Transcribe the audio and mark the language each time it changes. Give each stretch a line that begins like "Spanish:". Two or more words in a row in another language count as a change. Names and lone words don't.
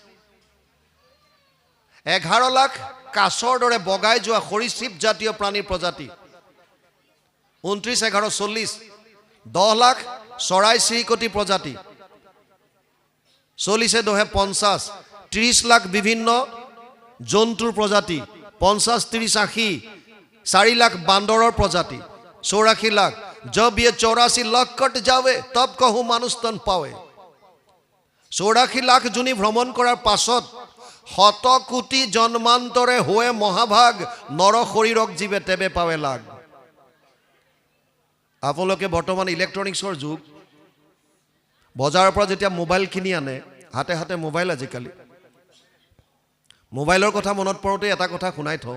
Assamese: 11 লাখ কাছৰ দৰে বগাই যোৱা সৰীসৃপ জাতীয় প্ৰাণীৰ প্ৰজাতি, 29 11 40, 10 লাখ চৰাই চিৰিকটি প্ৰজাতি, 40 10 50, 30 লাখ বিভিন্ন জন্তুৰ প্ৰজাতি, 50 30 80, 4 লাখ বান্দৰৰ প্ৰজাতি, 84 লাখ।
Hindi: जब ये 84 लाख कट जावे तब कहूँ मानुष तन पावे।
Assamese: 84 लाख জুনি ভ্ৰমণ কৰাৰ পাছত 100 কোটি জন্মান্তৰে হোৱে মহাভাগ নৰ শৰীৰক জীৱে তেবে পাৱে লাগ। আপোনালোকে বৰ্তমান ইলেক্ট্ৰনিক্সৰ যুগ, বজাৰৰ পৰা যেতিয়া মোবাইল কিনি আনে, হাতে হাতে মোবাইল আজিকালি, মোবাইলৰ কথা মনত পৰোঁতে এটা কথা শুনাই থওঁ।